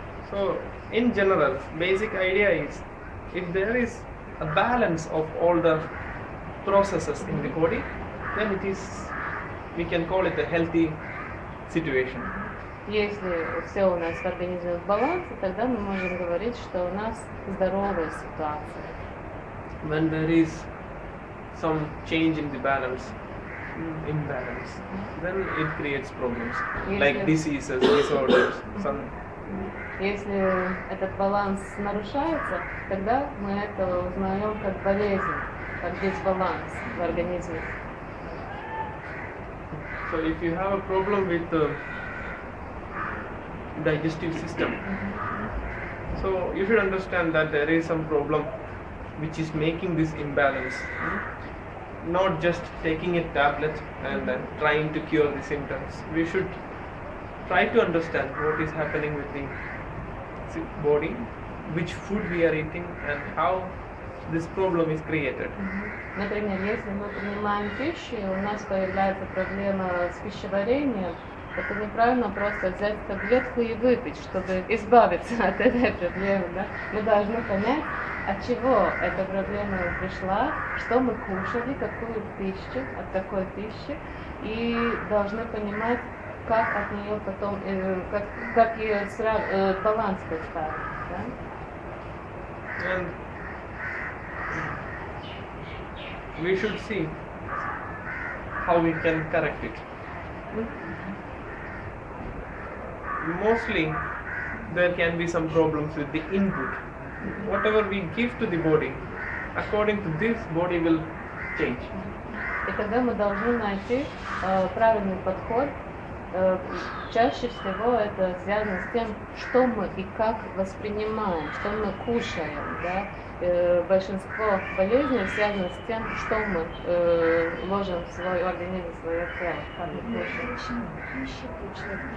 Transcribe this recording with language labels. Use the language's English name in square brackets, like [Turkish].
[English] So, in general, basic idea is, if there is a balance of all the processes in the body, then it is, we can call it a healthy situation. [Russian] Если все у нас в организме в балансе, тогда мы можем говорить, что у нас здоровая ситуация. [English] When there is some change in the balance, imbalance, then it creates problems Yes, like yes. diseases, disorders. Some [Russian] Если этот баланс нарушается, тогда мы это узнаем как болезнь, как дисбаланс в организме. [English] So if you have a problem with the digestive system, so you should understand that there is some problem which is making this imbalance. Not just taking a tablet and trying to cure the symptoms. We should try to understand what is happening with the body, which food we are eating, and how this problem is created. [Russian] Например, если мы принимаем пищу, и у нас появляется проблема с пищеварением, это неправильно просто взять таблетку и выпить, чтобы избавиться от этой проблемы. Да? Мы должны понять, от чего эта проблема пришла, что мы кушали, какую пищу, от какой пищи, и должны понимать, как от нее потом, как ее баланс поставить. Да? [English] And we should see how we can correct it. Mostly there can be some problems with the input. Whatever we give to the body, according to this, body will change. [Russian] И тогда мы должны найти правильный подход. Чаще всего это связано с тем, что мы и как воспринимаем, что мы кушаем. Да? Большинство болезней связано с тем, что мы ложим в свой организм, в свое тело, как мы кушаем.